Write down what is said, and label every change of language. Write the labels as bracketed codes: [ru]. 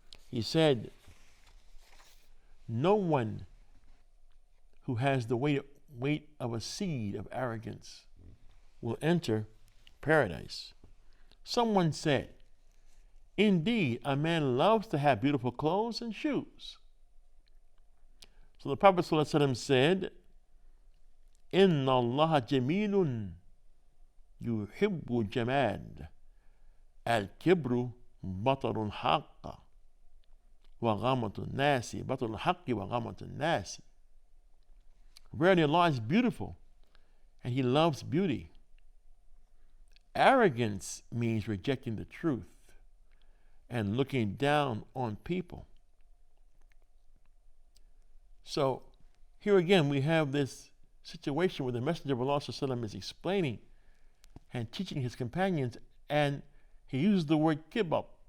[en] He said, no one who has the weight of a seed of arrogance will enter paradise. Someone said, indeed, a man loves to have beautiful clothes and shoes. So the Prophet ﷺ said, [ar] إِنَّ اللَّهَ جَمِيلٌ يُحِبُّ الْجَمَالَ الْكِبْرُ بَطَرُ الْحَقِّ وَغَمَةُ النَّاسِ بَطَرُ الْحَقِّ وَغَمَةُ النَّاسِ. [en] Verily, Allah is beautiful, and He loves beauty. Arrogance means rejecting the truth and looking down on people. So here again we have this situation where the Messenger of Allah is explaining and teaching his companions, and he uses the word kibab.